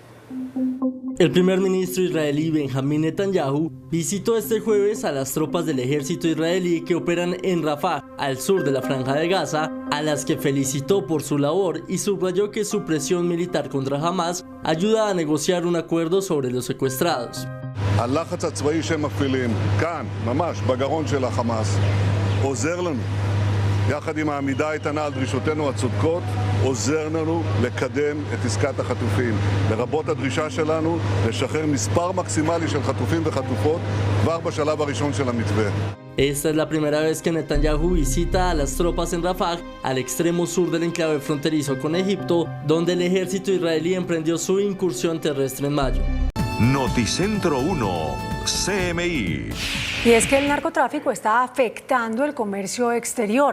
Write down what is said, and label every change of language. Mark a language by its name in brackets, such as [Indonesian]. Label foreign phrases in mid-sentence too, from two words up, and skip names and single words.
[Spanish] El primer ministro israelí Benjamín Netanyahu visitó este jueves a las tropas del ejército israelí que operan en Rafah, al sur de la Franja de Gaza, a las que felicitó por su labor y subrayó que su presión militar contra Hamas ayuda a negociar un acuerdo sobre los secuestrados. [Hebrew] הלחץ הצבאי שהם מפעילים כאן, ממש בגרון של החמאס, עוזר לנו. יחד עם העמידה האיתנה על דרישותינו הצודקות, עוזר לנו לקדם את עסקת החטופים. לרבות הדרישה שלנו לשחרר מספר מקסימלי של חטופים וחטופות כבר בשלב הראשון של המתווה. [Spanish] Esta es la primera vez que Netanyahu visita a las tropas en Rafah, al extremo sur del enclave fronterizo con Egipto, donde el ejército israelí emprendió su incursión terrestre en mayo. Noticentro 1, CMI. Y es que el narcotráfico está afectando el comercio exterior.